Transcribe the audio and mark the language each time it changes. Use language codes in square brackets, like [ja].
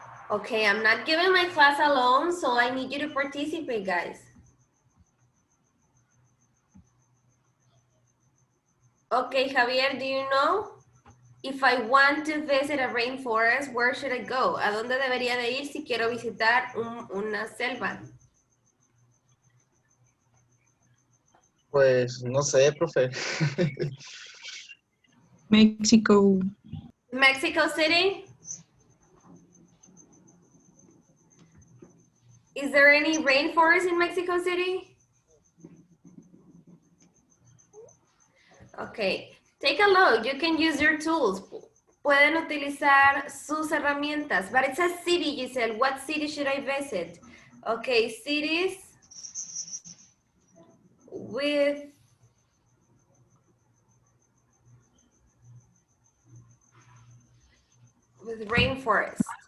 [en] Okay, I'm not giving my class alone, so I need you to participate, guys. Okay, Javier, do you know? If I want to visit a rainforest, where should I go? [es] ¿A dónde debería de ir si quiero visitar una selva? Pues no sé, profe. [en] Mexico. Mexico City? Is there any rainforest in Mexico City? Okay, take a look. You can use your tools. [es] Pueden utilizar sus herramientas. [en] But it says city, Giselle. What city should I visit? Okay, cities with rainforest.